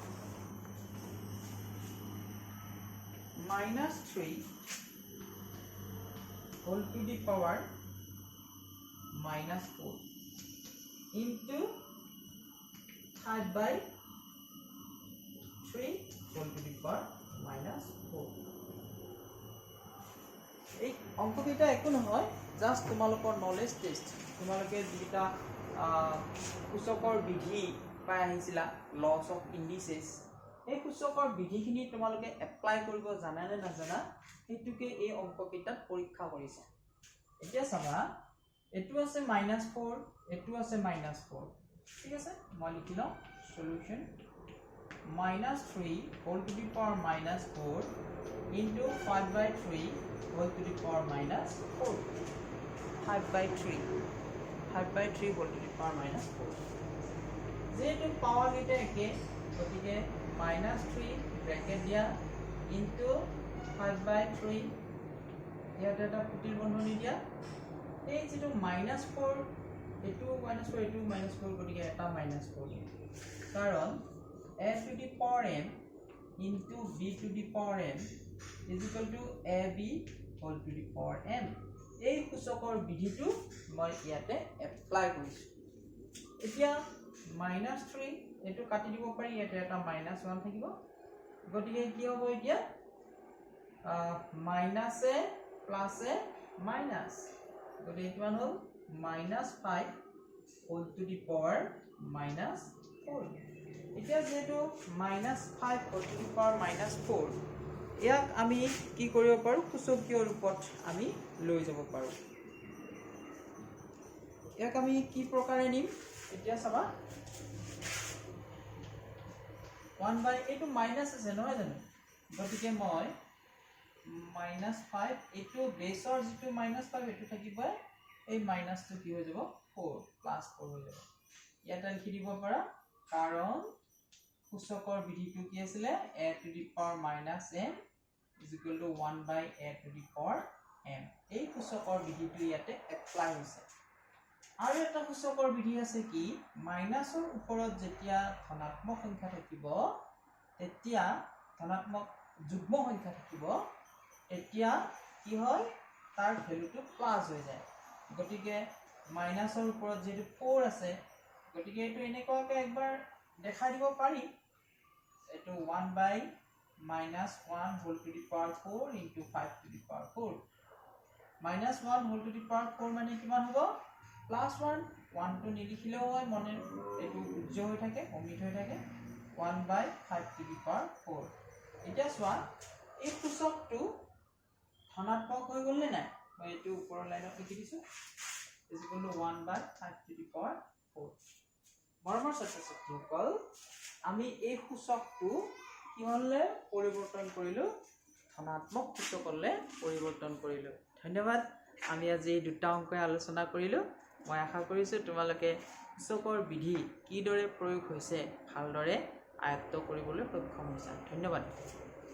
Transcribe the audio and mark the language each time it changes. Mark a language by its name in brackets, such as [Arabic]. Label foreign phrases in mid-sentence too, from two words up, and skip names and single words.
[English] -3 whole to the power -4 into 5 by 3 whole to the power -4 [Assamese] এই অঙ্ককেইটা একো নহয় জাস্ট তোমালোকৰ নলেজ টেস্ট তোমালোকে যেটা সূচকৰ বিধি পাই আহিছিলা [English] laws of indices [Assamese] এই সূচকৰ বিধিখিনি তোমালোকে এপ্লাই কৰিব জানা নে নাজানা হেতুকে এই অঙ্ককেইটাত পৰীক্ষা কৰিছে এতিয়া চাবা এটো আছে -4 এটো আছে -4 ঠিক আছে মই লিখি লওঁ সলিউশন [English] -3 whole to the power -4 into 5/3 whole to the power -4. 5/3 whole to the power -4. [Assamese] যেহেতু পাৱাৰ কেইটা একে গতিকে -3 ব্ৰেকেট দিয়া ইনটু 5/3 ইয়াতে এটা কুটিৰ বন্ধনী দিয়া এই যেটো -4 এটো -4 এটো -4 গতিকে এটা -4 কাৰণ [English] a to the power m into b to the power m is equal to ab whole to the power m [Assamese] এই সূচকৰ বিধিটো মই ইয়াতে এপ্লাই কৰিছো এতিয়া -3 এটো কাটি দিব পাৰি ইয়াতে এটা -1 থাকিব গতিকে কি হ'ব এতিয়া মাইনাস a প্লাস a মাইনাস গতিকে কিমান হ'ল [English] -5 whole to the power -4 [Assamese] এতিয়া যেটো [English] -5 whole to the power -4 [Assamese] ইয়াক আমি কি কৰিব পাৰো সূচকীয় ৰূপত আমি লৈ যাব পাৰো ইয়াক আমি কি প্ৰকাৰে নিম এতিয়া চাবা 1 এইটো মাইনাস আছে নহয় জানো গতিকে মই -5 এইটো বেসৰ যেটো -5 এটো থাকিব এই মাইনাসটো কি হৈ যাব 4 প্লাস 4 হৈ যাব ইয়াতে লিখি দিব পাৰা কাৰণ সূচকৰ বিধিটো কি আছিল [English] a to the power -m is equal to 1/a to the power m [Assamese] এই সূচকৰ বিধিটো ইয়াতে এপ্লাই হৈছে আৰু এটা সূচকৰ বিধি আছে কি মাইনাসৰ ওপৰত যেতিয়া ধনাত্মক সংখ্যা থাকিব তেতিয়া ধনাত্মক যুগ্ম সংখ্যা থাকিব তেতিয়া কি হয় তাৰ ভ্যালুটো প্লাস হৈ যায় গতিকে মাইনাসৰ ওপৰত যেটো 4 আছে গতিকে এটো এনেকুৱাকৈ একবাৰ দেখাই দিব পাৰি এটো [English] 1/-1 whole to the power 4 into 5 to the power 4 -1 whole to the power 4 [Assamese] মানে কিমান হ'ব +1 1 টো নিলিখিলেও হয় মনে এটো উজ্জ হৈ থাকে অমিত হৈ থাকে [English] 1/5 to the power 4 [Assamese] এতিয়া চোৱা এই সূচকটো ধনাত্মক হৈ গ'ল নে নাই মই এটো ওপৰৰ লাইনত লিখি দিছো [English] is equal to 1/5 to the power 4 [Assamese] মৰমৰ ছাত্ৰ-ছাত্ৰীসকল আমি এই সূচকটো কিহলে পৰিৱৰ্তন কৰিলো ধনাত্মক সূচকলে পৰিৱৰ্তন কৰিলো ধন্যবাদ আমি আজি দুটা অংক আলোচনা কৰিলো মই আশা কৰিছো তোমালোকে সূচকৰ বিধি কিদৰে প্ৰয়োগ হৈছে ভালদৰে আয়ত্ত কৰিবলৈ সক্ষম হৈছা ধন্যবাদ